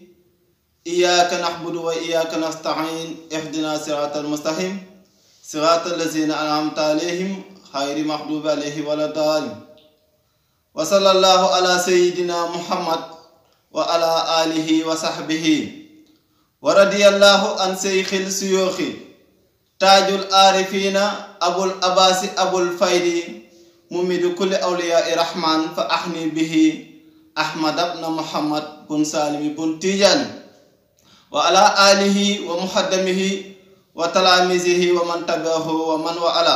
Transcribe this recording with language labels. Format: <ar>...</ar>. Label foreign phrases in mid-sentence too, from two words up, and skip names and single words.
<ar>إياك نعبد وإياك نستعين. اهدنا الصراط المستقيم صراط الذين أنعمت عليهم غير المغضوب عليهم ولا الضالين. وصلى الله على سيدنا محمد وعلى آله وصحبه. ورضي الله عن شيخ الشيوخ تاج العارفين أبي العباس أبي الفيض ممد كل أولياء الرحمن فأعني به أحمد بن محمد بن سالم بن التجاني وعلى آله ومقدميه وتلامذته ومن تبعه ومن والى.</ar>